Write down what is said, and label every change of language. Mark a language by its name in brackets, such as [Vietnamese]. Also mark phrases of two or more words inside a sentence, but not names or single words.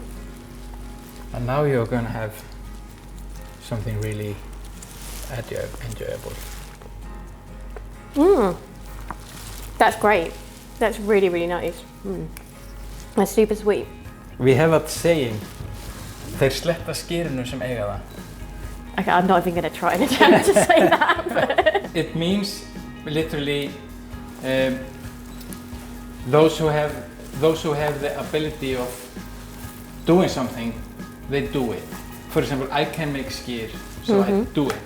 [English] And now you're gonna have something really enjoyable. That's great. That's really, really nice. That's super sweet. We have a saying, [Icelandic] þeir sletta skyrinu sem eiga það. [English] Okay, I'm not even going to try and attempt to say that. But It means literally those who have the ability of doing something, they do it. For example, I can make skyr, so I do it.